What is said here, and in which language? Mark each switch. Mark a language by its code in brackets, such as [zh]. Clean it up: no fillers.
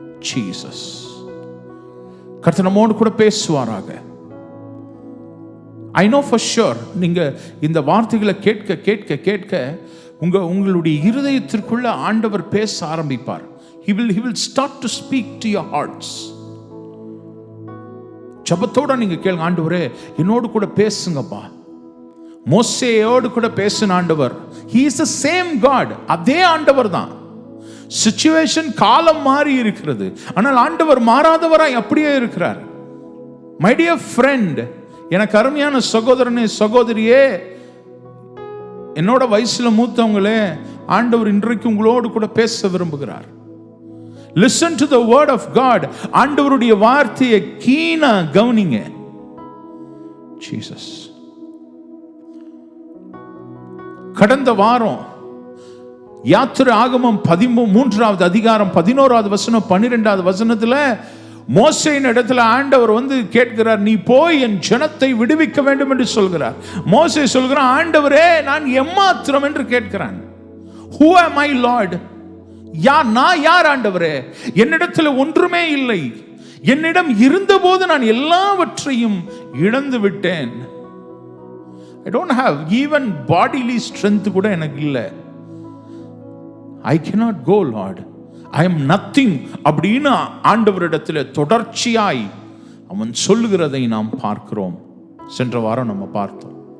[ta] Jesus கர்த்தர் நம்மோடு கூட பேசுவாராக. [en] I know for sure [ta] நீங்க இந்த வார்த்தைகளை கேட்க கேட்க கேட்க உங்களுடைய இருதயத்திற்குள்ள ஆண்டவர் பேச ஆரம்பிப்பார். [en] he will start to speak to your hearts. [ta] ஜெபத்தோட நீங்க கேளுங்க, ஆண்டவரே என்னோடு கூட பேசுங்கப்பா. மோசேயோடு கூட பேசின ஆண்டவர், [en] he is the same God. [ta] அதே ஆண்டவர் தான். சிச்சுவேஷன் காலம் மாறி இருக்கிறது, ஆனால் ஆண்டவர் மாறாதவராய் அப்படியே இருக்கிறார். [en] my dear friend, [ta] எனக்கு அருமையான சகோதரனே சகோதரியே, என்னோட வயசுல மூத்தவங்களே, ஆண்டவர் இன்றைக்கு உங்களோடு கூட பேச விரும்புகிறார். [en] Listen to the word of God. [ta] ஆண்டவருடைய வார்த்தையை கீனா கவனிங்க. ஜீசஸ் கடந்த வாரம் யாத்திரை ஆகமம் 13வது அதிகாரம் 11வது வசனம் 12வது வசனத்துல மோசேயின் இடத்துல ஆண்டவர் கேட்கிறார், நீ போய் என் ஜனத்தை விடுவிக்க வேண்டும் என்று சொல்கிறார். மோசே சொல்கிறான், ஆண்டவரே நான் எம்மாத்திரம் என்று கேட்கிறான். [en] Who am I Lord? [ta] நான் யார் ஆண்டவரே? என்னிடத்தில் ஒன்றுமே இல்லை. என்னிடம் இருந்தபோது நான் எல்லாவற்றையும் இழந்து விட்டேன். [en] I don't have even bodily strength [ta] கூட எனக்கு இல்லை. [en] I cannot go Lord. I am nothing [ta] அப்படின்னு ஆண்டவரிடத்தில் தொடர்ச்சியாய் அவன் சொல்லுகிறதை நாம் பார்க்கிறோம். சென்ற வாரம் நம்ம பார்த்தோம்.